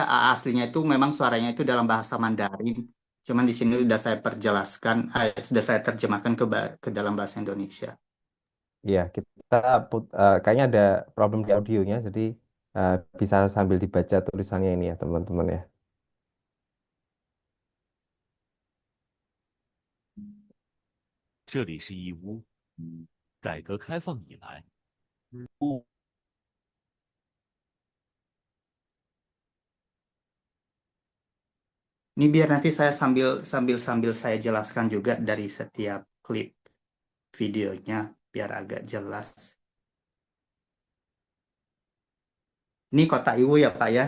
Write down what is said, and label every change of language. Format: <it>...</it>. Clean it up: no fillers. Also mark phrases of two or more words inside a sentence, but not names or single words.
<id>Aslinya itu memang suaranya itu dalam bahasa Mandarin. Cuman di sini udah saya perjelaskan, sudah saya terjemahkan ke dalam bahasa Indonesia. Iya, kita kayaknya ada problem di audionya, jadi bisa sambil dibaca tulisannya ini ya, teman-teman ya.</id> <zh>这里是义乌。改革开放以来，物</zh> <id>Ini biar nanti saya sambil sambil sambil saya jelaskan juga dari setiap klip videonya biar agak jelas. Ini kota Iwu ya, Pak ya.</id>